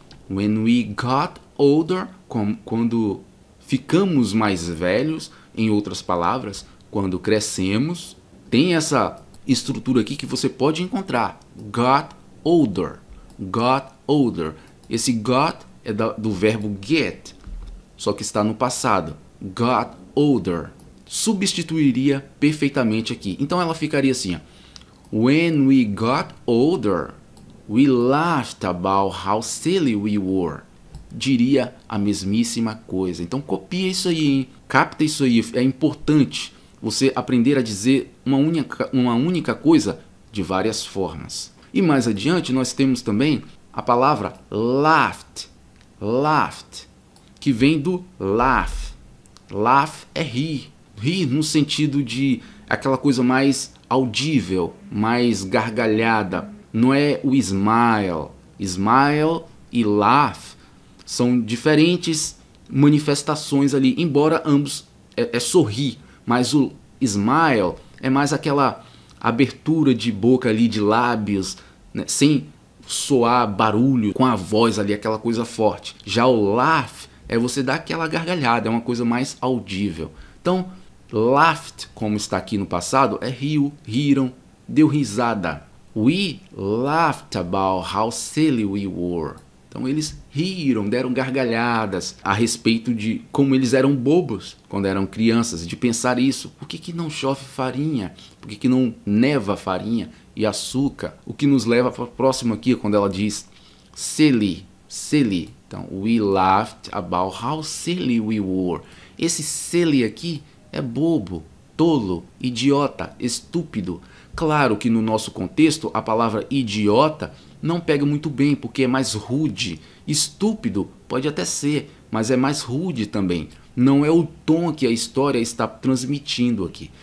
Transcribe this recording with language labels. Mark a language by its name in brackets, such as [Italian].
[English] When we got older, [Portuguese] quando ficamos mais velhos, em outras palavras, quando crescemos, tem essa estrutura aqui que você pode encontrar. [English] Got older. Got older. [Portuguese] Esse got é do verbo get, só que está no passado. [English] Got older. [Portuguese] Substituiria perfeitamente aqui. Então ela ficaria assim, ó. [English] When we got older, we laughed about how silly we were. [Portuguese] Diria a mesmíssima coisa. Então copia isso aí, hein? Capta isso aí. É importante você aprender a dizer uma única coisa de várias formas. E mais adiante nós temos também a palavra laughed. Laughed, que vem do laugh. Laugh é rir. Rir no sentido de aquela coisa mais audível, mais gargalhada. Não é o smile. Smile e laugh são diferentes manifestações ali, embora ambos é sorrir, mas o smile é mais aquela abertura de boca ali, de lábios, né, sem soar barulho, com a voz ali, aquela coisa forte. Já o laugh é você dar aquela gargalhada, é uma coisa mais audível. Então, laughed, como está aqui no passado, é riu, riram, deu risada. [English] We laughed about how silly we were. [Portuguese] Então eles riram, deram gargalhadas a respeito de como eles eram bobos quando eram crianças, de pensar isso. Por que não chove farinha? Por que não neva farinha e açúcar? O que nos leva para o próximo aqui, quando ela diz silly, silly. [English] Então, we laughed about how silly we were. [Portuguese] Esse silly aqui é bobo, tolo, idiota, estúpido. Claro que no nosso contexto a palavra idiota não pega muito bem, porque é mais rude. Estúpido pode até ser, mas é mais rude também. Não é o tom que a história está transmitindo aqui.